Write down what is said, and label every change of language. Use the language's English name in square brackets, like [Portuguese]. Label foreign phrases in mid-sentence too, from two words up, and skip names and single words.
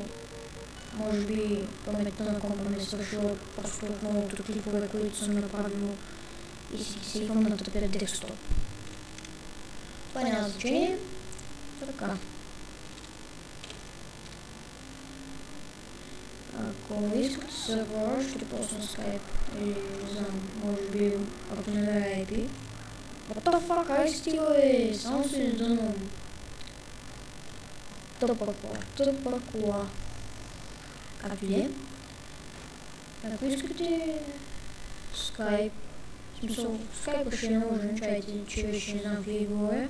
[Bulgarian] Може би паметта на компа ме свършила просто от многото клипове, които съм направил и си сейвам на тъпия десктоп. Това няма значение. Така. Ако искате сервера, ще пусна Skype или не знам, може би ако не намеря IP. [English] What the fuck, [Bulgarian] ай стига, бе, само се издънвам. Тъпа кола. Както и е. Ако искате Skype, в смисъл Skype ще не може, не чайте, че вече не знам какви говоря.